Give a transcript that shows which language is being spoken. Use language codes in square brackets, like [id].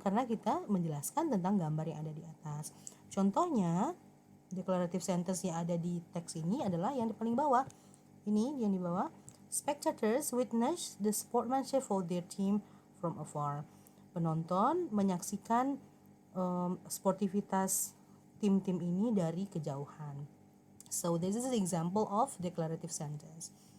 [id] Karena kita menjelaskan tentang gambar yang ada di atas. Contohnya, declarative sentence yang ada di teks ini adalah yang di paling bawah. Ini yang di bawah. [en] Spectators witness the sportsmanship of their team from afar. [id] Penonton menyaksikan sportivitas tim-tim ini dari kejauhan. [en] So this is an example of declarative sentence.